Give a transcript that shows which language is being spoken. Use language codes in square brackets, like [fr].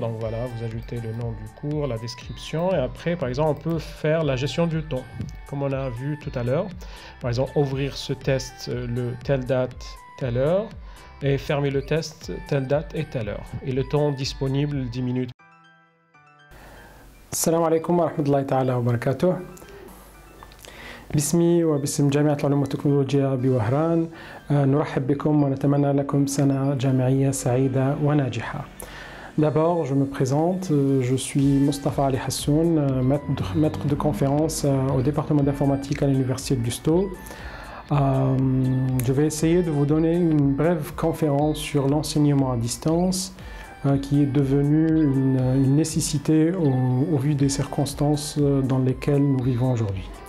[fr] Donc voilà, vous ajoutez le nom du cours, la description. Et après, par exemple, on peut faire la gestion du temps. Comme on a vu tout à l'heure. Par exemple, ouvrir ce test le telle date, telle heure. Et fermer le test telle date et telle heure. Et le temps disponible 10 minutes. [ar] السلام عليكم ورحمة الله تعالى وبركاته. باسمي وباسم جامعة العلوم والتكنولوجيا بوهران نرحب بكم ونتمنى لكم سنة جامعية سعيدة وناجحة. [fr] D'abord, je me présente, je suis Mostafa Ali Hassoun, maître de conférence au département d'informatique à l'université de Lusto. Je vais essayer de vous donner une brève conférence sur l'enseignement à distance qui est devenu une nécessité au vu des circonstances dans lesquelles nous vivons aujourd'hui.